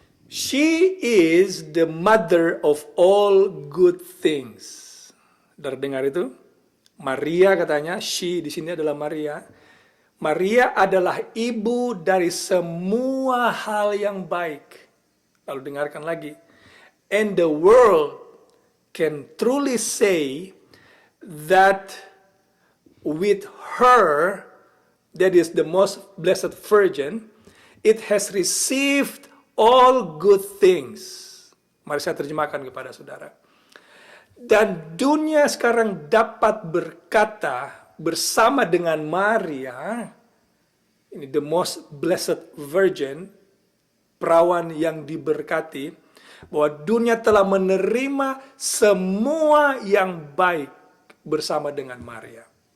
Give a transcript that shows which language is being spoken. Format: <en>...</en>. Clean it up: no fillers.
<en>"She is the mother of all good things."</en> <id>Sudah dengar itu? Maria katanya, she di sini adalah Maria. Maria adalah ibu dari semua hal yang baik. Lalu dengarkan lagi.</id> <en>"And the world can truly say that with her, that is the most blessed virgin, it has received all good things."</en> <id>Mari saya terjemahkan kepada saudara. Dan dunia sekarang dapat berkata bersama dengan Maria, ini</id> <en>the most blessed virgin,</en> <id>perawan yang diberkati, bahwa dunia telah menerima semua yang baik bersama dengan Maria.</id>